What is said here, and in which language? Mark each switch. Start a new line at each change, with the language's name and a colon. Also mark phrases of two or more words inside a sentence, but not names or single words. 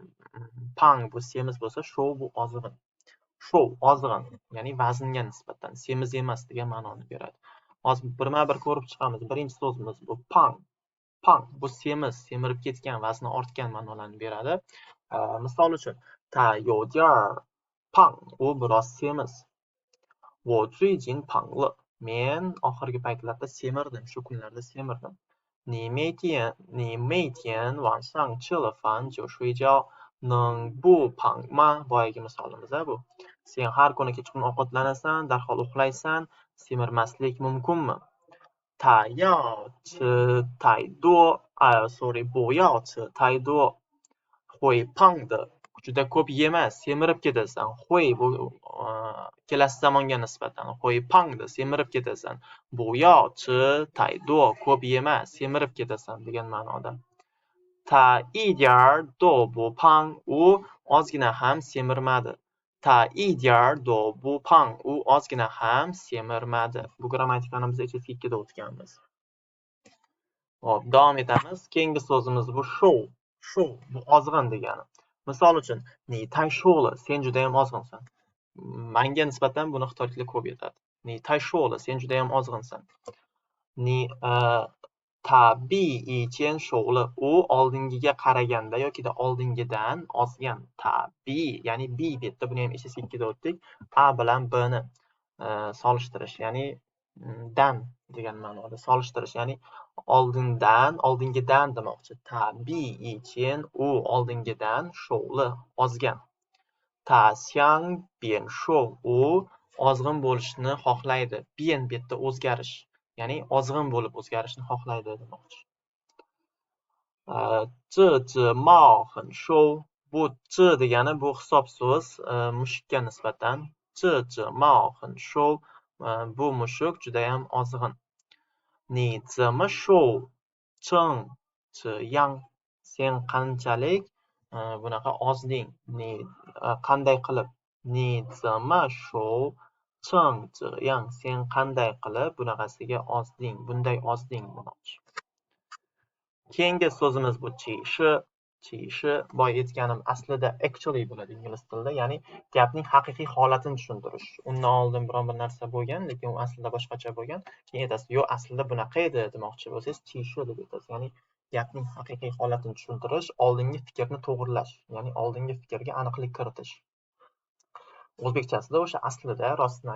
Uzbek: Pang bu semiz bo'lsa, show bu ozg'in. Show ozg'in, ya'ni vaznga nisbatan semiz emas degan ma'noni beradi. Hozir birma-bir ko'rib chiqamiz. Birinchi so'zimiz bu pang. Pang bu semiz, semirib ketgan, vazni ortgan ma'nolarni beradi. Misol uchun,
Chinese: 他有点儿胖
Uzbek: u biroz semiz
Chinese: 我最近胖了
Uzbek: men oxirgi paytlarda semirdim shu kunlarda semirdim
Chinese: 你每天晚上吃了饭就睡觉能不胖吗
Uzbek: boyagi misolimiz bu sen har kuni kechqurun ovqatlanasan darhol uxlaysan semirmaslik mumkinmi
Chinese: 他要吃太多不要吃太多会胖的
Uzbek: juda ko'p yema semirib ketasan bu kelasi zamonga nisbatan pangda semirib ketasan
Chinese: 不要吃太多
Uzbek: ko'p yema semirib ketasan degan ma'noda 他
Chinese: 一点儿都不胖
Uzbek: u ozgina ham semirmadi
Chinese: 他一点儿都不胖
Uzbek: u ozgina ham semirmadi bu grammatikani biz HSK2 da o'tganmiz hop davom etamiz keyingi so'zimiz bu show bu ozg'in degani misol uchun
Chinese: 你太瘦了
Uzbek: sen judayam ozg'insan menga nisbatan buni xitoyliklar ko'p aytadi
Chinese: 你太瘦了
Uzbek: sen judayam ozg'insan
Chinese: 你tabiiy瘦了
Uzbek: u oldingiga qaraganda yokida oldingidan ozgan tabiiy ya'ni bi betda buni ham HSK2 da o'tdik a bilan bni solishtirish ya'ni dan degan ma'noda solishtirish ya'ni oldingidan demoqchi tabiiy u oldingidan sho'li ozgan
Chinese: 他想变瘦
Uzbek: u ozg'in bo'lishni xohlaydi bian betda o'zgarish ya'ni ozg'in bo'lib o'zgarishni xohlaydi demoqchi
Chinese: 这只猫很瘦
Uzbek: bu 这 degani bu hisob so'z mushukka nisbatan
Chinese: 这只猫很瘦
Uzbek: bu mushuk judayam ozg'in
Chinese: 你怎么瘦成这样
Uzbek: sen qanchalik bunaqa ozding qanday qilib
Chinese: 你怎么瘦成这样
Uzbek: sen qanday qilib bunaqasiga ozding bunday ozding demoqchi keyingi so'zimiz bu chishi boya aytganim aslida actually bo'ladi ingliz tilida ya'ni gapning haqiqiy holatini tushuntirish undan oldin biron bir narsa bo'lgan lekin u aslida boshqacha bo'lgan keyin aytasiz yo'q aslida bunaqa edi demoqchi bo'lsangiz chishi deb aytasiz ya'ni gapning haqiqiy holatini tushuntirish oldingi fikrni to'g'irlash ya'ni oldingi fikrga aniqlik kiritish o'zbekchasida o'sha aslida rostini